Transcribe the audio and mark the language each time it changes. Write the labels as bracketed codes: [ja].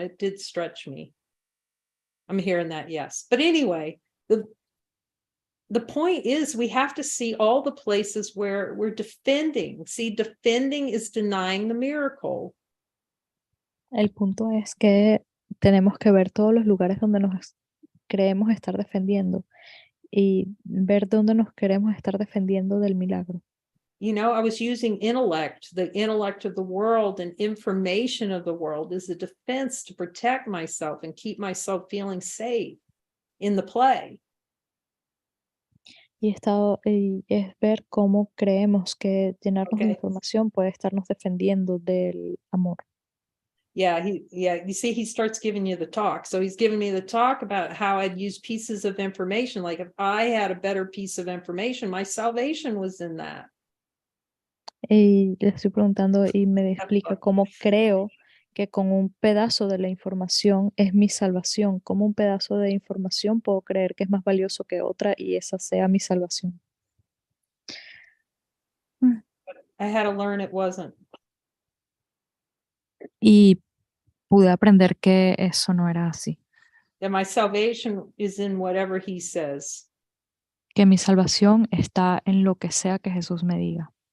[en] It did stretch me. I'm hearing that, yes. But anyway, the point is we have to see all the places where we're defending. See, defending is denying the miracle. [es] El punto es que tenemos que ver todos los lugares donde nos creemos estar defendiendo y ver dónde nos queremos estar defendiendo del milagro. [en] You know, I was using intellect, the intellect of the world and information of the world as a defense to protect myself and keep myself feeling safe in the play. [es] Y es ver cómo creemos que llenarnos de información puede estarnos defendiendo del amor. [en] Yeah, you see, he starts giving you the talk. So he's giving me the talk about how I'd use pieces of information. Like if I had a better piece of information, my salvation was in that. [es] Y le estoy preguntando y me explica cómo creo que con un pedazo de la información es mi salvación. Como un pedazo de información puedo creer que es más valioso que otra y esa sea mi salvación. [en] I had to learn it wasn't. [es] Y pude aprender que eso no era así. [en] That my salvation is in whatever he says. [es] Que mi salvación está en lo que sea que Jesús me diga.